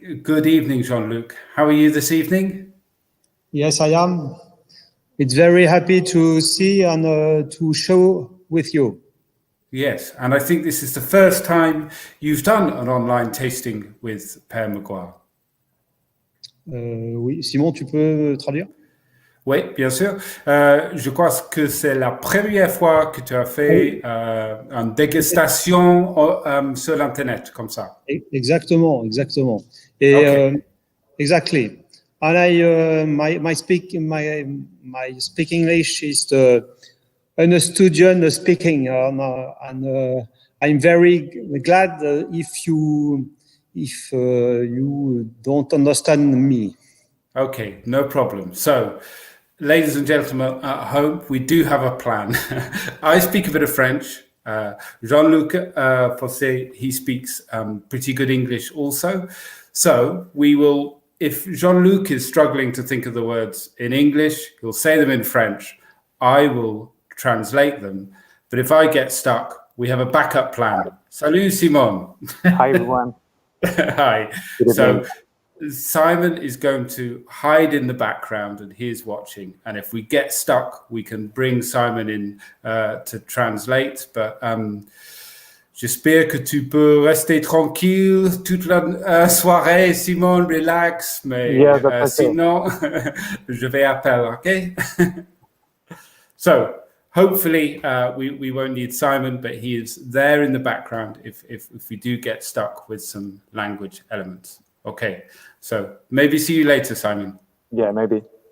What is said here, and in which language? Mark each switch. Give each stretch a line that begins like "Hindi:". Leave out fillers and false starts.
English: Good evening, Jean-Luc. How are you this evening? Yes, I am. It's very happy to see and to show with you. Yes, and I think this is the first time you've done an online tasting with Pere Magloire.
French: Oui, Simon, tu peux traduire? Oui, bien sûr. Je crois que c'est la première fois que tu as fait une dégustation sur l'Internet, comme ça. Exactement. Et,
English: Okay. Exactly. And my speak English is an student speaking, and I'm very glad if you don't understand me. Okay, no problem. So, ladies and gentlemen at home, we do have a plan. I speak a bit of French. Jean-Luc Fossey, he speaks pretty good English also. So we will, if Jean-Luc is struggling to think of the words in English, he'll say them in French. I will translate them. But if I get stuck, we have a backup plan.
French: Salut, Simon.
English: Hi, everyone. Hi. So Simon is going to hide in the background and he's watching. And if we get stuck, we can bring Simon in to translate.
French: But j'espère que tu peux rester tranquille toute la soirée, Simon, relax. Mais sinon, je vais appeler, okay?
English: So hopefully we won't need Simon, but he is there in the background if we do get stuck with some language elements. Okay, so maybe see you later, Simon. Yeah, maybe.